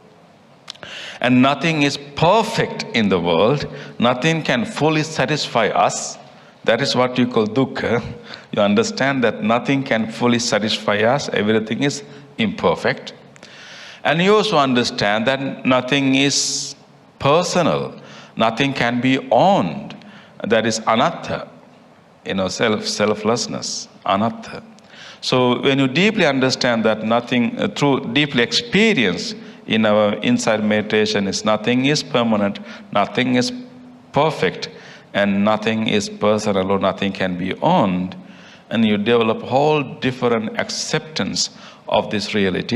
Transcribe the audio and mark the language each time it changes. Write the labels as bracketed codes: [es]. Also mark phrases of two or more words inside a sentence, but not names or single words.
[en] And nothing is perfect in the world, nothing can fully satisfy us. That is what you call dukkha. You understand that nothing can fully satisfy us, everything is imperfect. And you also understand that nothing is personal, nothing can be owned. That is anatta, selflessness, anatta. So when you deeply understand that nothing, through deeply experience in our inside meditation, is nothing is permanent, nothing is perfect, and nothing is personal or nothing can be owned, and you develop whole different acceptance of this reality.